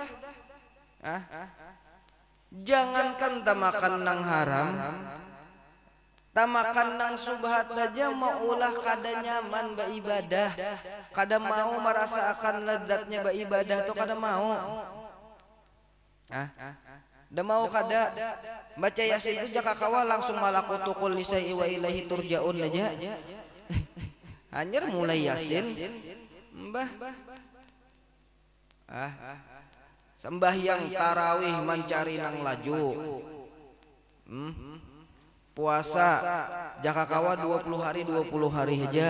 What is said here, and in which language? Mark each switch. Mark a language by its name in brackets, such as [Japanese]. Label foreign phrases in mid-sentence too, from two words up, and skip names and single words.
[Banjar] Jangankan tak makan nang haram, tak makan nang subhat saja mau ulah kada nyaman beribadah, kada mau merasakan lezatnya beribadah tuh kada mau. Dah mau kada baca yasin itu jaka kawa langsung [Arabic] ملكوت كل شيء وإليه ترجعون [Banjar] aja. Anjir mulai yasin mbah. Sembahyang tarawih mencari nang laju. Puasa jaka kawa 20 hari aja.